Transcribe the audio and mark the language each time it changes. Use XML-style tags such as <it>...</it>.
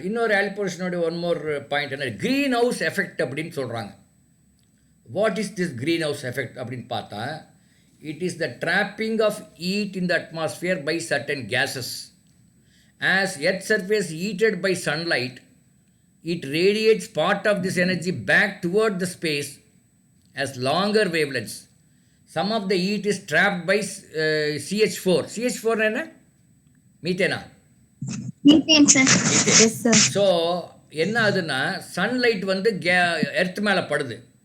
<ta>இன்னொரு ஏர் பொல்யூஷனோட</ta> <en>one more point</en> <ta>என்ன, green house effect அப்படின்னு சொல்கிறாங்க.</ta> <en>what is this greenhouse effect</en> <ta>அப்படின்னு பார்த்தா,</ta> <en>It is the trapping of heat in the atmosphere by certain gases. As earth surface heated by sunlight, it radiates part of this energy back toward the space as longer wavelengths. Some of the heat is trapped by CH4.</en> <ta>CH4 என்ன? மீத்தேனா?</ta> <en>Methane, sir. Yes, sir.</en> <ta>So என்ன ஆகுதுன்னா, sunlight வந்து earth மேலே படுது.</ta>